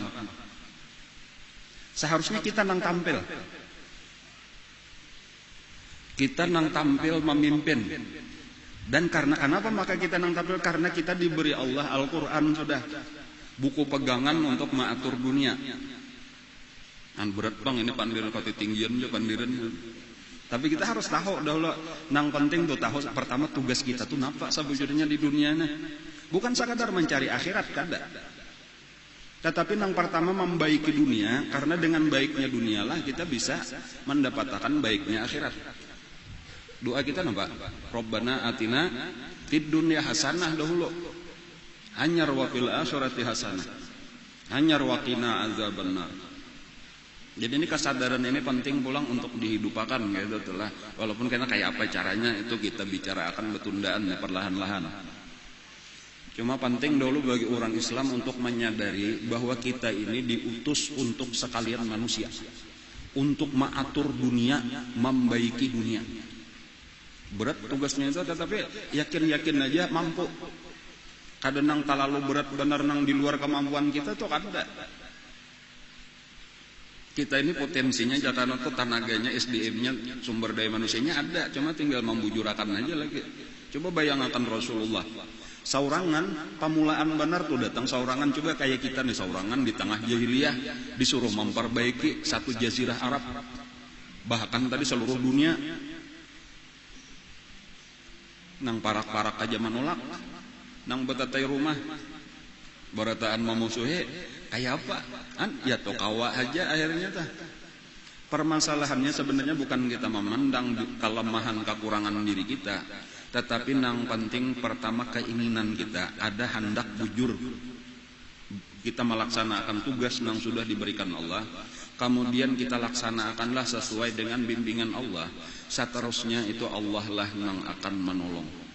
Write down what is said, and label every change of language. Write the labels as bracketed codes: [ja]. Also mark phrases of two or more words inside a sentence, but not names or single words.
[id] Seharusnya kita nang tampil. Kita nang tampil memimpin. Dan karena kenapa maka kita nang tampil? Karena kita diberi Allah Al-Quran sudah. Buku pegangan untuk mengatur dunia. [bjn] An berat bang ini pandiran kau tinggian aja pandiran. [id] Tapi kita harus tahu dahulu. Nang penting tuh tahu pertama tugas kita tuh napa sebujurnya di dunia nih. Bukan sekadar mencari akhirat kada. Tetapi yang pertama membaiki dunia, karena dengan baiknya dunialah kita bisa mendapatkan baiknya akhirat. Doa kita apa? [ar] ربنا آتنا في الدنيا حسنة dahulu. Anyar وفي الآخرة حسنة. Anyar وقنا عذاب النار. [id] Jadi ini kesadaran ini penting pulang untuk dihidupkan gitu telah. Walaupun karena kayak apa caranya itu kita bicara akan betundaan ya, perlahan-lahan. Cuma penting dulu bagi orang Islam untuk menyadari bahwa kita ini diutus untuk sekalian manusia, untuk mengatur dunia, membaiki dunia. Berat tugasnya itu, tetapi yakin-yakin aja mampu. Kadang nang terlalu berat benar nang di luar kemampuan kita tuh kada. Kita ini potensinya jatana tuh tenaganya, SDM-nya, sumber daya manusianya ada, cuma tinggal membujurakan aja lagi. Coba bayangkan Rasulullah. Saurangan, pamulaan benar tuh datang saurangan, coba kayak kita nih saurangan di tengah jahiliyah disuruh memperbaiki satu jazirah Arab, bahkan tadi seluruh dunia. [bjn] Nang parak-parak aja menolak, nang betatai rumah barataan memusuhi kayak apa? Ya tokawa aja akhirnya tah. [id] Permasalahannya sebenarnya bukan kita memandang kelemahan kekurangan diri kita, tetapi yang penting pertama keinginan kita, ada hendak bujur kita melaksanakan tugas yang sudah diberikan Allah, kemudian kita laksanakanlah sesuai dengan bimbingan Allah, seterusnya itu Allah lah yang akan menolong.